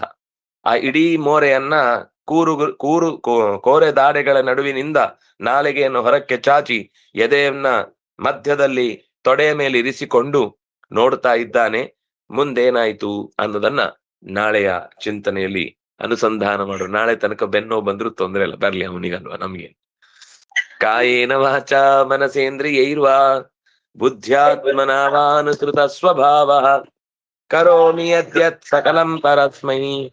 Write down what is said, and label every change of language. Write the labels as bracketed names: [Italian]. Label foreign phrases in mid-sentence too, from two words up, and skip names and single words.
[Kannada] ಆ ಇಡೀ ಮೋರೆಯನ್ನ ಕೋರೆ ದಾಡೆಗಳ ನಡುವಿನಿಂದ ನಾಲಿಗೆಯನ್ನು ಹೊರಕ್ಕೆ ಚಾಚಿ ಎದೆಯನ್ನ ಮಧ್ಯದಲ್ಲಿ ತೊಡೆಯ ಮೇಲೆ ಇರಿಸಿಕೊಂಡು ನೋಡ್ತಾ ಇದ್ದಾನೆ. ಮುಂದೇನಾಯ್ತು ಅನ್ನೋದನ್ನ ನಾಳೆಯ ಚಿಂತನೆಯಲ್ಲಿ ಅನುಸಂಧಾನ ಮಾಡು. ನಾಳೆ ತನಕ ಬೆನ್ನೋ ಬಂದ್ರು ತೊಂದರೆ ಇಲ್ಲ, ಬರ್ಲಿ ಅವನಿಗಲ್ವಾ ನಮ್ಗೆ. [Sanskrit] ಕಾಯೇನ ವಾಚಾ ಮನಸೇಂದ್ರಿಯೈರ್ವಾ ಬುದ್ಧ್ಯಾತ್ಮನಾವಾನುಸೃತ ಸ್ವಭಾವ ಕರೋಮಿ ಯದ್ಯತ್ ಸಕಲಂ ಪರಸ್ಮೈ.